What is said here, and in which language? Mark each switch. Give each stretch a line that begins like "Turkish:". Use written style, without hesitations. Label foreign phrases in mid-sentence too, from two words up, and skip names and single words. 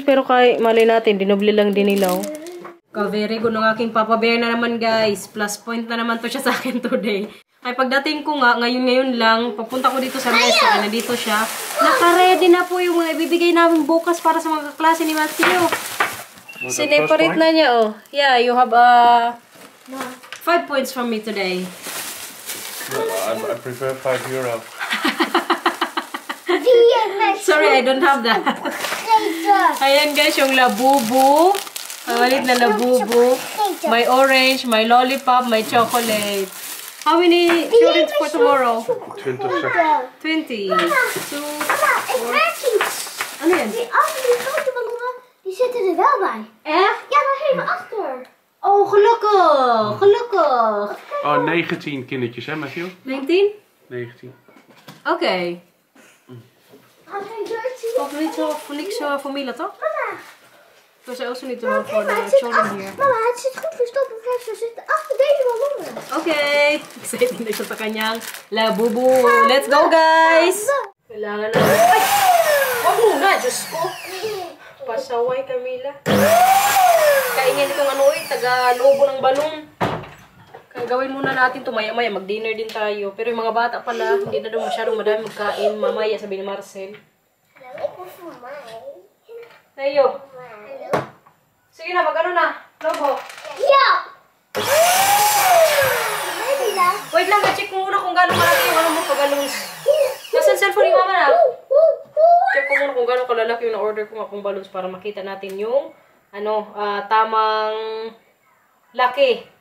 Filipino: Pero kay mali natin, dinoble lang din nila.
English: Very good
Filipino: ng aking Papa Bear na naman, guys.
English: Plus point
Filipino: na naman to siya sa akin today. Ay pagdating ko nga, ngayon lang, papunta ko dito sa mesa, nandito siya. Naka-ready na po yung mga ibibigay namin bukas para sa mga kaklase ni Matthew. Sineparate na niya,
English: Yeah, you have 5 points from me today. No, I prefer €5. Sorry, I don't have that.
Filipino: Ayan, guys, yung labubo. Mawalit na labubo. May orange, may lollipop, may chocolate.
English: How many children for tomorrow? 20. 20.
Filipino: Ano yan?
Dutch: Die zitten er wel bij. Echt? Ja, daar helemaal achter. Oh, gelukkig. Gelukkig. Oh, 19 kindertjes, hè, Matthew? 19? 19. Oké. Had geen jersey? Of niet zo, voor niks voor Mila, toch? Mama.
English: Because I also need to have for the children here.
Dutch: Mama, het zit goed verstopt. Ze zitten achter deze ballonnen.
English: Okay.
Filipino: Excited na siya sa kanyang labubu.
English: Let's go,
Filipino: guys! Kailangan na. Ay! Huwag muna, Diyos ko. Pasaway, Camila. Kaingin itong taga-lobo ng balong. Kaya gawin muna natin ito. Maya-maya, mag-dinner din tayo. Pero yung mga bata pala, hindi na daw masyadong madami magkain. Mamaya, sabi ni Marcel.
Dutch: Ik hoef voor mij.
Filipino: Tayo. Sige na, mag-ano na. Lobo.
Dutch: Ja! Maybe
Filipino: Wait lang, check mo muna kung gano'ng kalaki yung ano mo pag-balloons. Nasaan cellphone ni mama na? Check ko muna kung gano'ng kalalaki yung na-order ko nga kung balloons para makita natin yung tamang laki.